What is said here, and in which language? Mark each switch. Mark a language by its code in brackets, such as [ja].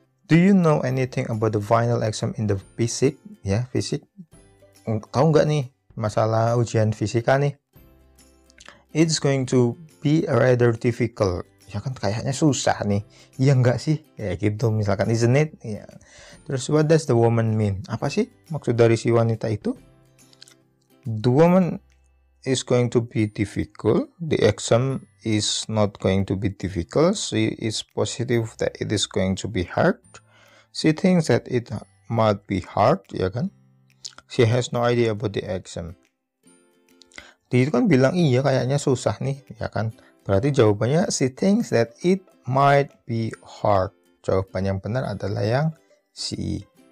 [en] Do you know anything about the final exam in the physics? [id] Ya, fisik. Tahu nggak nih masalah ujian fisika nih? [en] It's going to be rather difficult. [id] Ya kan kayaknya susah nih. Iya nggak sih? Ya gitu misalkan, [en] isn't it? [id] Ya. Terus [en] what does the woman mean? [id] Apa sih maksud dari si wanita itu? [en] The woman is going to be difficult. The exam is not going to be difficult. She is positive that it is going to be hard. She thinks that it might be hard, [id] ya kan? [en] She has no idea about the exam. [id] Dia itu kan bilang iya kayaknya susah nih, ya kan? Berarti jawabannya [en] she thinks that it might be hard. [id] Jawaban yang benar adalah yang C.